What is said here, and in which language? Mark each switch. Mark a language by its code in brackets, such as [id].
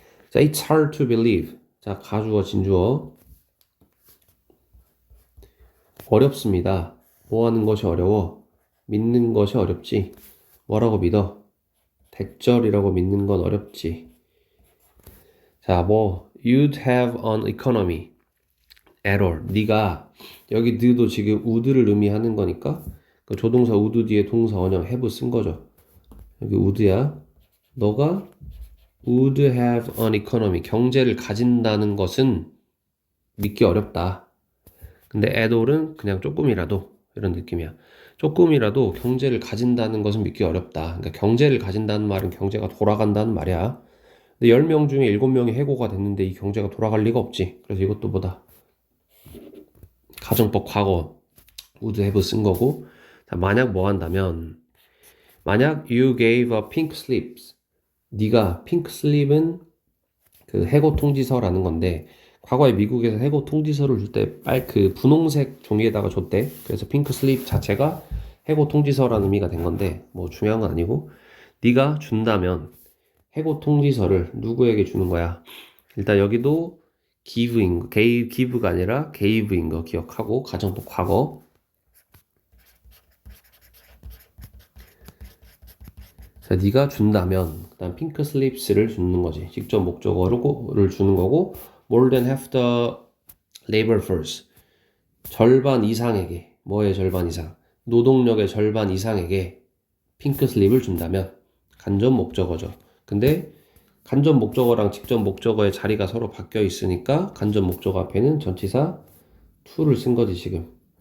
[ko] 자, [en] it's hard to believe. [ko] 자, 가주어, 진주어. 어렵습니다. 뭐 하는 것이 어려워? 믿는 것이 어렵지. 뭐라고 믿어? 대절이라고 믿는 건 어렵지. [en] 자, you'd have an economy at all. [ko] 네가 여기 드도 지금 would를 의미하는 거니까 그 조동사 would 뒤에 동사 원형 have 쓴 거죠. 여기 would야. 너가 [en] would have an economy. [ko] 경제를 가진다는 것은 믿기 어렵다. 근데 at all은 그냥 조금이라도 이런 느낌이야. 조금이라도 경제를 가진다는 것은 믿기 어렵다. 그러니까 경제를 가진다는 말은 경제가 돌아간다는 말이야. 근데 10명 중에 7명이 해고가 됐는데 이 경제가 돌아갈 리가 없지. 그래서 이것도 뭐다? 가정법 과거 would have 쓴 거고. 자, 만약 뭐 한다면 만약 [en] you gave a pink slip. [ko] 네가 pink slip은 그 해고 통지서라는 건데 과거에 미국에서 해고 통지서를 줄 때 그 분홍색 종이에다가 줬대. 그래서 핑크 슬립 자체가 해고 통지서라는 의미가 된 건데 뭐 중요한 건 아니고, 네가 준다면 해고 통지서를 누구에게 주는 거야? 일단 여기도 give인 거, give가 아니라 gave인 거 기억하고 가정법 과거. 자, 네가 준다면 그다음 핑크 슬립스를 주는 거지. 직접 목적어를 주는 거고, [en] more than half the labor force. [ko] 절반 이상에게, 뭐의 절반 이상? 노동력의 절반 이상에게 핑크 슬립을 준다면 간접 목적어죠. 근데 간접 목적어랑 직접 목적어의 자리가 서로 바뀌어 있으니까 간접 목적어 앞에는 전치사 to를 쓴 거지 지금.